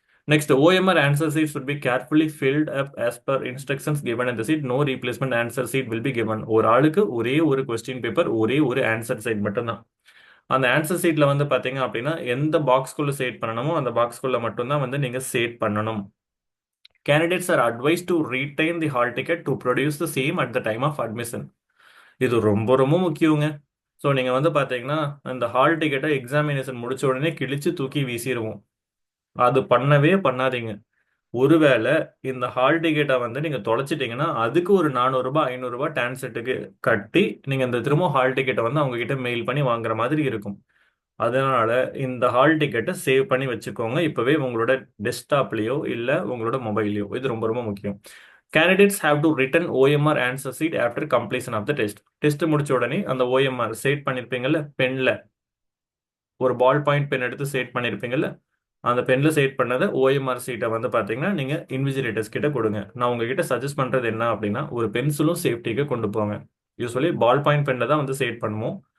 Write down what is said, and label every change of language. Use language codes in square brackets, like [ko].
[en] Next OMR answer sheet should be carefully filled up as per instructions given in the sheet. No replacement answer sheet will be given. [ta] ஒரு ஆளுக்கு ஒரே ஒரு question paper, ஒரே ஒரு answer side மட்டும்தான். அந்த answer சீட்ல வந்து பாத்தீங்க அப்படின்னா எந்த பாக்ஸ்குள்ள சேட் பண்ணணுமோ அந்த பாக்ஸ்குள்ள மட்டும்தான் வந்து நீங்க சேட் பண்ணணும். [en] Candidates are advised to retain the hall ticket to produce the same at the time of admission. [ta] இது ரொம்ப ரொம்ப முக்கியங்க. ஸோ நீங்க வந்து பாத்தீங்கன்னா இந்த ஹால் டிக்கெட்டை எக்ஸாமினேஷன் முடிச்ச உடனே கிழிச்சு தூக்கி வீசிடுவோம். அது பண்ணவே பண்ணாதீங்க. ஒருவேளை இந்த ஹால் டிக்கெட்டை வந்து நீங்க தொலைச்சிட்டீங்கன்னா அதுக்கு ஒரு 400 ரூபாய் 500 ரூபாய் டான்செட்டுக்கு கட்டி நீங்க இந்த திரும்ப ஹால் டிக்கெட்டை வந்து அவங்க கிட்ட மெயில் பண்ணி வாங்குற மாதிரி இருக்கும். அதனால இந்த ஹால் டிக்கெட்டை சேவ் பண்ணி வச்சுக்கோங்க இப்பவே உங்களோட டெஸ்க்டாப்லயோ இல்ல உங்களோட மொபைல்லையோ. இது ரொம்ப ரொம்ப முக்கியம். [en] Candidates have to return OMR answer sheet after completion of the test. [ta] Test முடிச்ச உடனே அந்த OMR சேட் பண்ணிருப்பீங்கல்ல பென்ல, ஒரு பால் பாயிண்ட் பென் எடுத்து சேட் பண்ணிருப்பீங்கல்ல, அந்த பென்ல சேட் பண்ணதை OMR சீட்டை வந்து பாத்தீங்கன்னா நீங்க இன்விஜிலேட்டர்ஸ் கிட்ட கொடுங்க. நான் உங்ககிட்ட சஜஸ்ட் பண்றது என்ன அப்படின்னா ஒரு பென்சிலும் சேஃப்டிக்கு கொண்டு போங்க. யூஸ்வலி பால் பாயிண்ட் பென்ல தான் வந்து சேட் பண்ணுவோம்.